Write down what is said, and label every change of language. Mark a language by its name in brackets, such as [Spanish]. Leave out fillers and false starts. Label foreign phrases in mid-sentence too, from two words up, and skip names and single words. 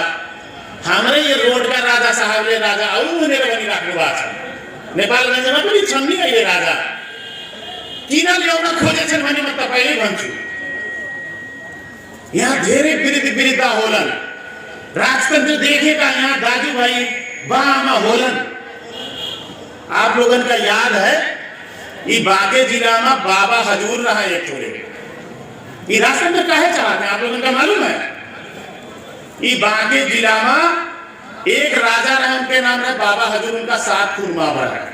[Nepali] हाम्रै यो रोडका राजा साहबले राजा आऊ भनेर भनिराख्नु भएको छ। नेपालगञ्जमा पनि छन् नि अहिले राजा किन ल्याउन खोजेछन् भने म तपाईलाई भन्छु। यहाँ धेरै विरुद्ध होलन राजतंत्र देखेका यहाँ दाजुभाइ बाआमा होलन। [Awadhi] आप लोगों का याद है ये बांके जिला में बाबा हजूर रहा एक छोरे ये राजतंत्र काहे चाहते हैं आप लोगों का मालूम है। ये बांके जिला में एक राजा रहा उनके नाम है बाबा हजूर उनका 7 खून माफ रहा है।